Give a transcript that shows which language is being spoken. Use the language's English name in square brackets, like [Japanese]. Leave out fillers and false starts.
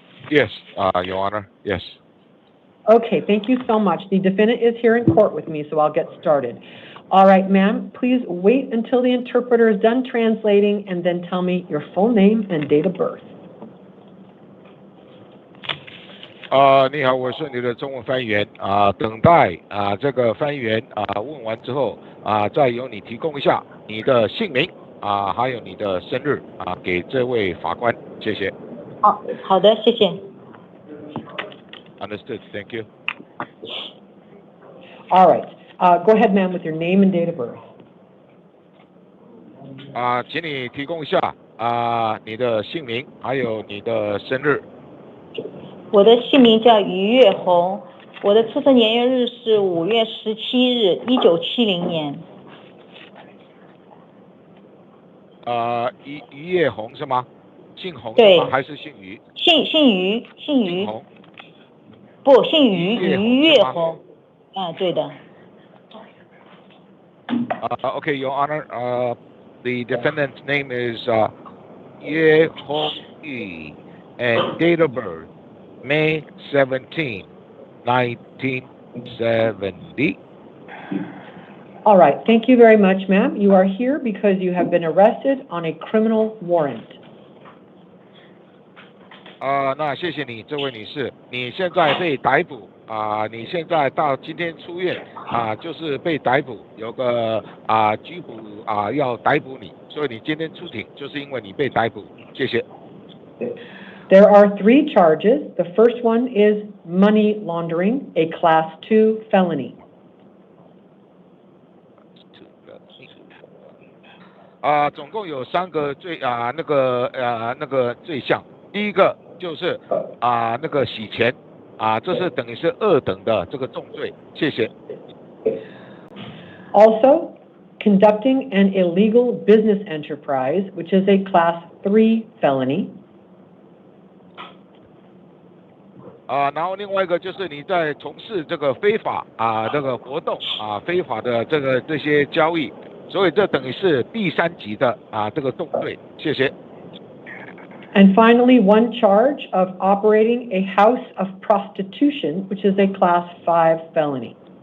[English] Yes, Your Honor, yes. Okay, thank you so much. The defendant is here in court with me, so I'll get started. All right, ma'am, please wait until the interpreter is done translating and then tell me your full name and date of birth. [Chinese] 你好，我是你的中文翻译员等待这个翻译员问完之后再由你提供一下你的姓名还有你的生日给这位法官，谢谢。好的，谢谢。 [English] Understood, thank you. All right, go ahead, ma'am, with your name and date of birth. [Chinese] 请你提供一下你的姓名还有你的生日。我的姓名叫于月红，我的出生年月日是5月17日，1970年。于月红是吗？姓洪是吗？还是姓于？姓于。姓洪。不，姓于，于月红。对的。 [English] Okay, Your Honor, the defendant's name is Ye Hong Yi, and date of birth May 17, 1970. All right, thank you very much, ma'am. You are here because you have been arrested on a criminal warrant. [Chinese] 那谢谢你，这位女士，你现在被逮捕你现在到今天出院就是被逮捕，有个拘捕要逮捕你，所以你今天出庭就是因为你被逮捕，谢谢。 [English] There are 3 charges. The first one is money laundering, a Class 2 felony. [Chinese] 总共有3个罪那个罪项。第一个就是那个洗钱这是等于是2等的这个重罪，谢谢。 [English] Also, conducting an illegal business enterprise, which is a Class 3 felony. [Chinese] 然后另外一个就是你在从事这个非法这个活动非法的这些交易，所以这等于是第3级的这个重罪，谢谢。 [English] And finally, one charge of operating a house of prostitution, which is a Class 5 felony.